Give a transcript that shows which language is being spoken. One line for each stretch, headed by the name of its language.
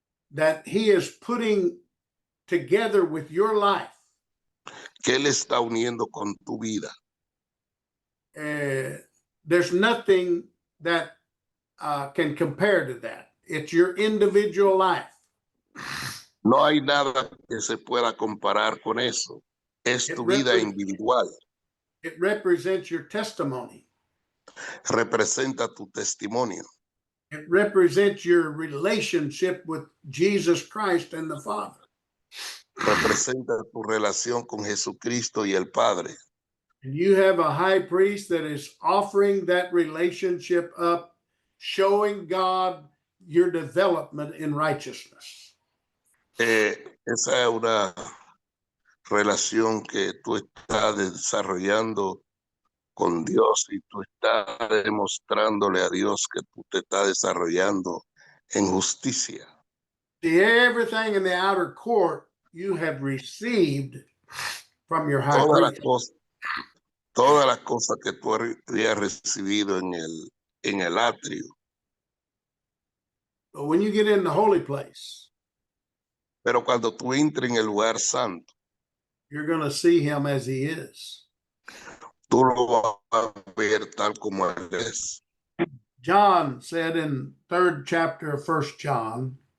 English: that He is putting together with your life.
Spanish: que Él está uniendo con tu vida.
English: There's nothing that can compare to that. It's your individual life.
Spanish: No hay nada que se pueda comparar con eso. Es tu vida individual.
English: It represents your testimony.
Spanish: Representa tu testimonio.
English: It represents your relationship with Jesus Christ and the Father.
Spanish: Representa tu relación con Jesucristo y el Padre.
English: And you have a high priest that is offering that relationship up, showing God your development in righteousness.
Spanish: Esa es una relación que tú estás desarrollando con Dios y tú estás demostrándole a Dios que tú te estás desarrollando en justicia.
English: See, everything in the outer court you have received from your high priest.
Spanish: Todas las cosas que tú habías recibido en el atrio.
English: But when you get in the holy place,
Spanish: Pero cuando tú entres en el lugar santo,
English: you're going to see him as he is.
Spanish: tú lo vas a ver tal como él es.
English: John said in 3rd chapter of 1 John,